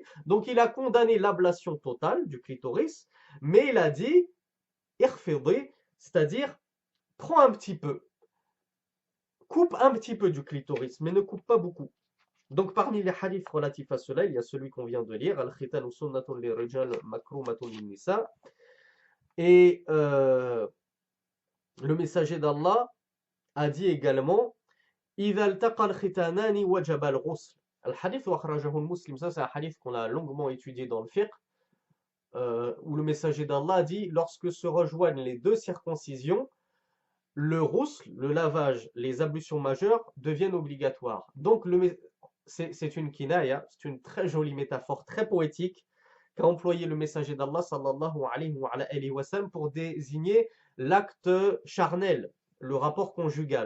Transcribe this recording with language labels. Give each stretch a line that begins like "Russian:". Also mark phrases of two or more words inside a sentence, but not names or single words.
French: Donc il a condamné l'ablation totale du clitoris, mais il a dit, irfidi, c'est-à-dire, prends un petit peu, coupe un petit peu du clitoris, mais ne coupe pas beaucoup. Donc parmi les hadiths relatifs à cela, il y a celui qu'on vient de lire,
Arabic: الختان سنة للرجال مكرمة للنساء.
French: Et le messager d'Allah a dit également,
Arabic: إذا التقى الختانان وجب الغسل. الحديث أخرجه المسلم.
French: Ça, c'est un hadith qu'on a longuement étudié dans le fiqh, où le messager d'Allah a dit, lorsque se rejoignent les deux circoncisions, le ghusl, le lavage, les ablutions majeures deviennent obligatoires. Donc c'est une kinaya, c'est une très jolie métaphore, très poétique, qu'a employé le messager d'Allah
Arabic: صلى الله عليه وسلم
French: pour désigner l'acte charnel, le rapport conjugal.